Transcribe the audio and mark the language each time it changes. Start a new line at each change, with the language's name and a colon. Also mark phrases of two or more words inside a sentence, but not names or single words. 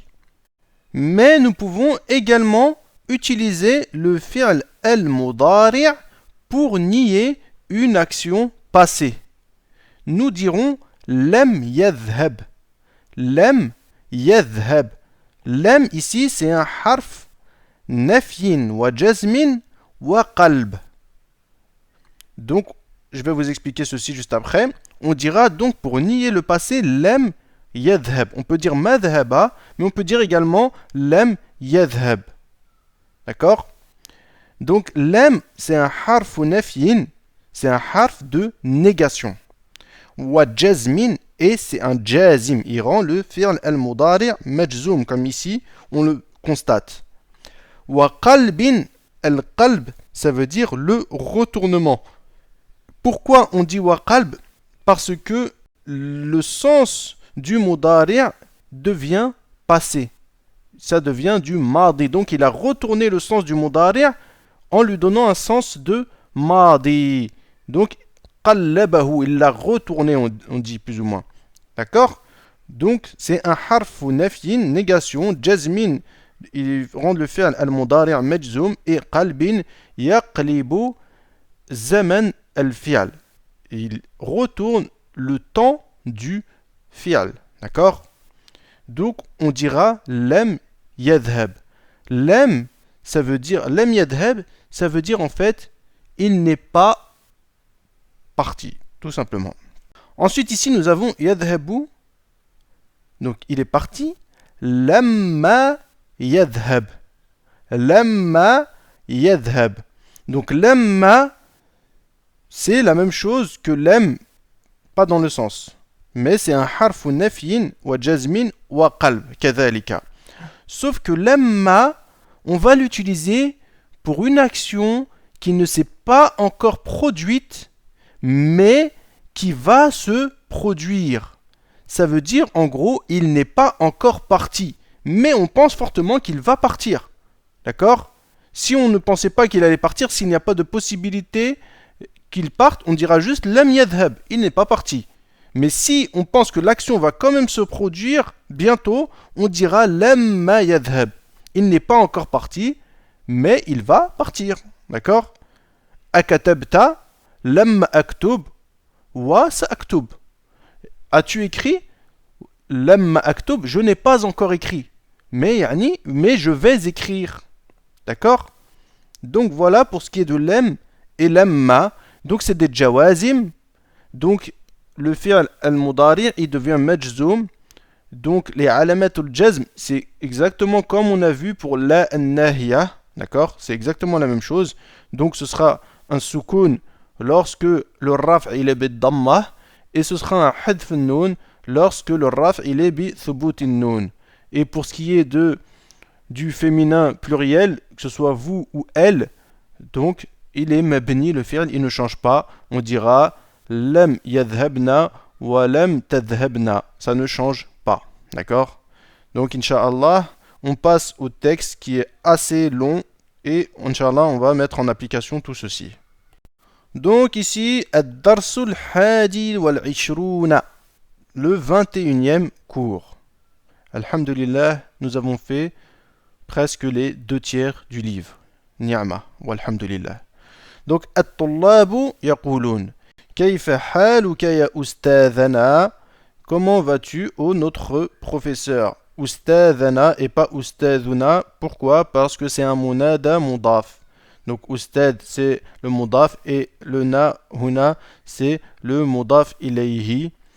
French: Mais nous pouvons également utiliser le
Arabic: فعل المضارع'
French: pour nier une action passée. Nous dirons
Arabic: لم يذهب. لم يذهب. لم
French: ici c'est un
Arabic: حرف نفي و جزم و قلب.
French: Donc je vais vous expliquer ceci juste après. On dira donc pour nier le passé
Arabic: لم يذهب.
French: On peut dire madhhaba, mais on peut dire également
Arabic: لم يذهب.
French: D'accord? Donc lam c'est un
Arabic: حرف نفي,
French: c'est un harf de négation.
Arabic: و جزم,
French: et c'est un jazim, il rend le
Arabic: فعل المضارع مجزوم,
French: comme ici on le constate.
Arabic: و قلب، القلب,
French: ça veut dire le retournement. Pourquoi on dit
Arabic: و قلب?
French: Parce que le sens du mudari' devient passé. Ça devient du madi. Donc il a retourné le sens du mudari' en lui donnant un sens de madi. Donc qallabahu, il l'a retourné, on dit plus ou moins. D'accord? Donc c'est un
Arabic: حرف نفي,
French: négation, jazmin, il rend le
Arabic: فعل المضارع مجزوم,
French: et
Arabic: قلب يقلب زمن الفعل.
French: Il retourne le temps du fi'l. D'accord? Donc on dira
Arabic: لم يذهب.
French: Lam, ça veut dire
Arabic: لم يذهب,
French: ça veut dire en fait il n'est pas parti, tout simplement. Ensuite ici nous avons yadhhabu, donc il est parti.
Arabic: لما يذهب. لما يذهب.
French: Donc lamma c'est la même chose que lam, pas dans le sens, mais c'est un
Arabic: حرف نفي و جزم و قلب كذلك.
French: Sauf que lamma, on va l'utiliser pour une action qui ne s'est pas encore produite, mais qui va se produire. Ça veut dire, en gros, il n'est pas encore parti, mais on pense fortement qu'il va partir. D'accord? Si on ne pensait pas qu'il allait partir, s'il n'y a pas de possibilité qu'il parte, on dira juste lam yadhhab, il n'est pas parti. Mais si on pense que l'action va quand même se produire bientôt, on dira
Arabic: لما يذهب.
French: Il n'est pas encore parti, mais il va partir. D'accord?
Arabic: أكتبت، لما أكتب، و سأكتب.
French: As-tu écrit?
Arabic: لما أكتب,
French: je n'ai pas encore écrit. Mais je vais écrire. D'accord? Donc voilà pour ce qui est de lam et lamma. Donc c'est des jawazim. Donc le
Arabic: فعل المضارع'
French: il devient majzoum. Donc les
Arabic: علامات الجزم,
French: c'est exactement comme on a vu pour la an-nahiya. D'accord? C'est exactement la même chose. Donc ce sera un soukoun lorsque le raf' il est bid-damma, et ce sera un
Arabic: حذف النون
French: lorsque le raf' il est
Arabic: بثبوت النون.
French: Et pour ce qui est du féminin pluriel, que ce soit vous ou elle, donc il est mabni, le fi'l il ne change pas. On dira
Arabic: لم يذهبن و لم تذهبن.
French: Ça ne change pas. D'accord? Donc Inch'Allah, on passe au texte qui est assez long et Inch'Allah, on va mettre en application tout ceci. Donc ici,
Arabic: الدرس الحادي والعشرون,
French: le 21e cours. Alhamdulillah, nous avons fait presque les 2/3 du livre.
Arabic: نعمة، والحمد لله. Donc, الطلاب يقولون. كيف حالك يا أستاذنا?
French: Comment vas-tu, ô notre professeur? Ustadhana et pas ustadhuna. Pourquoi? Parce que c'est un
Arabic: منادى مضاف.
French: Donc, ustad c'est le mudaf et le
Arabic: نا هنا
French: c'est le
Arabic: مضاف إليه.